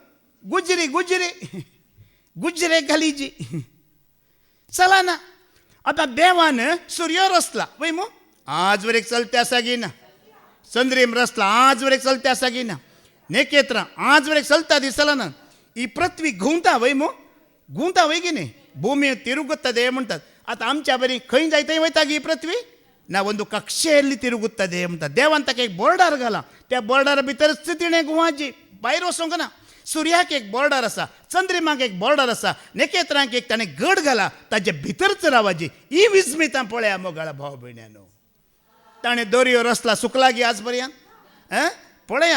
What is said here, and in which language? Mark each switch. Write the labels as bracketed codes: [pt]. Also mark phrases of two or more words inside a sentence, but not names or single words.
[kok] गुजरेक घालीची चलना आतां देवान सूर्य रचला वय मू आज वरेक चलते आसा गी ना चंद्रीम रचला आज वरेक चलते आसा गी ना नेकेत्रां आज वरेक चलता ती चलना ही पृथ्वी घुंवता वय मू घुंवता वय गी न्ही भूमी तिरुगुತ್ತದೆ म्हणटात आतां आमच्या बरी खंय जाय थंय वयता गी पृथ्वी ना [kn] ಒಂದು ಕಕ್ಷೆಯಲ್ಲಿ ತಿರುಗುತ್ತದೆ ಅಂತ [kok] ದೇವಂತ एक बॉर्डर घाला त्या बॉर्डर भितर तिणें गुवाची भायर वचोंक ना सुर्याक एक बॉर्डर आसा चंद्रिमाक एक बॉर्डर आसा नखेत्रांक एक ताणें गड घाला ताजे भितरच रावाची ही विजमितां पळया मोगाळ भाव भयण्यानो ताणें दर्यो रचला सुकला गी आज पर्यंत पळया